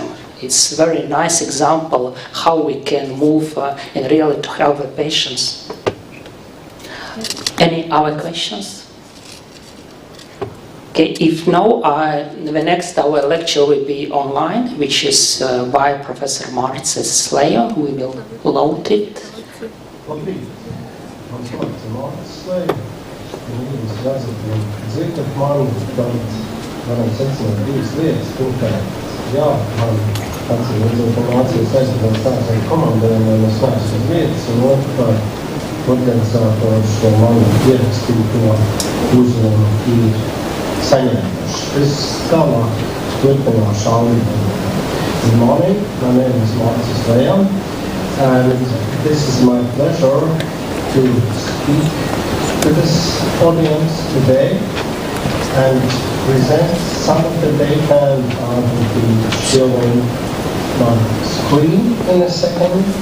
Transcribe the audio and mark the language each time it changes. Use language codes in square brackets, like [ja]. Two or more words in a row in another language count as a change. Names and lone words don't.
[en] It's a very nice example how we can move and really to help the patients. Any other questions? Okay, if no, the next our lecture will be online, which is by Professor Marcis Slayer. We will load it. [lv] Labrīt. Mans vārds ir Marcis Slayer. Jūs redzat, dzirdat mani, tad varam secināt divas lietas. Pirmkārt, jā, man kāds ir līdz informācijas aizsardzības tāds ar komandējumiem, es neesmu uz vietas, un otrkārt, organizators šo manu ierakstīto uzrunu ir saņēmuši. Es tālāk turpināšu audio. [en] Good morning, my name is Marcis Slayer, and this is my pleasure to speak to this audience today and present some of the data, and I will be showing my screen in a second